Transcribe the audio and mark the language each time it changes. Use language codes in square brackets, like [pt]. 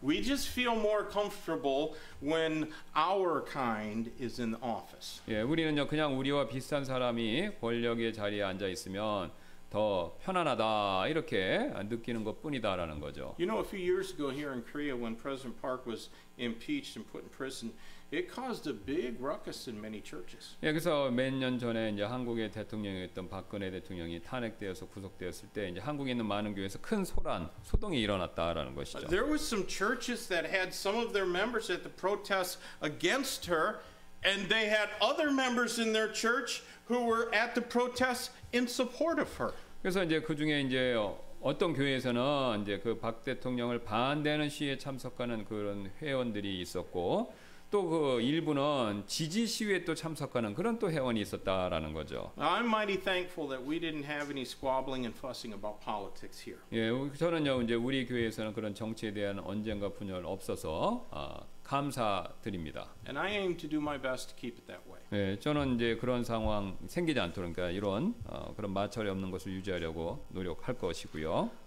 [en] We just feel more comfortable when our kind is in office. [ko] 예, 우리는요 그냥 우리와 비슷한 사람이 권력의 자리에 앉아 있으면 더 편안하다 이렇게 느끼는 것뿐이다라는 거죠. [en] You know, a few years ago here in Korea, when President Park was impeached and put in prison, it caused a big ruckus in many churches. [ko] 예, 그래서 몇 년 전에 이제 한국의 대통령이었던 박근혜 대통령이 탄핵되어서 구속되었을 때 이제 한국에 있는 많은 교회에서 큰 소동이 일어났다라는 것이죠. [en] There was some churches that had some of their members at the protests against her, and they had other members in their church who were at the protests in support of her. [ko] 그래서 이제 그 중에 이제 어떤 교회에서는 이제 그 박 대통령을 반대하는 시위에 참석하는 그런 회원들이 있었고 또 그 일부는 지지 시위에 또 참석하는 그런 또 회원이 있었다라는 거죠. [en] I'm mighty thankful that we didn't have any squabbling and fussing about politics here. [ko] 예, 저는요 이제 우리 교회에서는 그런 정치에 대한 언쟁과 분열 없어서 감사드립니다. [en] And I aim to do my best to keep it that way. [ko] 예, 저는 이제 그런 상황 생기지 않도록 그러니까 이런 그런 마찰이 없는 것을 유지하려고 노력할 것이고요.